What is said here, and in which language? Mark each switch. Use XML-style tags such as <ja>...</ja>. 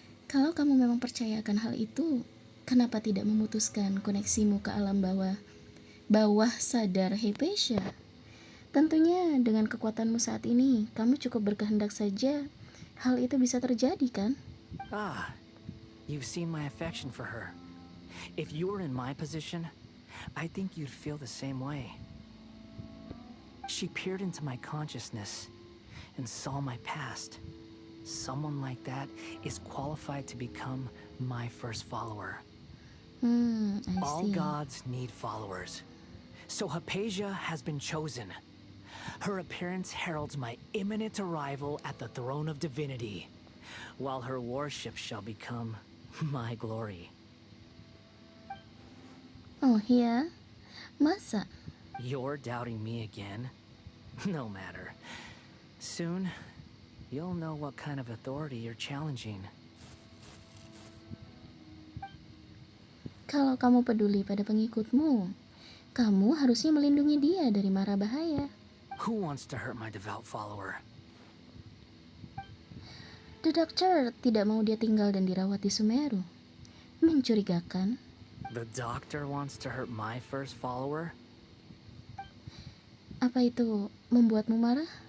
<id>Kalau kamu memang percaya akan hal itu, kenapa tidak memutuskan koneksimu ke alam bawah sadar Hypatia? Tentunya dengan kekuatanmu saat ini, kamu cukup berkehendak saja hal itu bisa terjadi, kan?</id> <en>Ah, you've seen my affection for her. If you were in my position, I think you'd feel the same way. She peered into my consciousness and saw my past. Someone like that is qualified to become my first follower. I All see. gods need followers. So Hypatia has been chosen. Her appearance heralds my imminent arrival at the throne of divinity, while her worship shall become my glory.</en> <id>Oh ya? Masa?</id> <en>You're doubting me again? No matter. Soon, you'll know what kind of authority you're challenging.</en> <id>Kalau kamu peduli pada pengikutmu, kamu harusnya melindungi dia dari mara bahaya.</id> <en>Who wants to hurt my devout follower?</en> <id>The Doctor tidak mau dia tinggal dan dirawat di Sumeru. Mencurigakan.</id> <en>The doctor wants to hurt my first follower?</en> <id>Apa itu membuatmu marah?</id>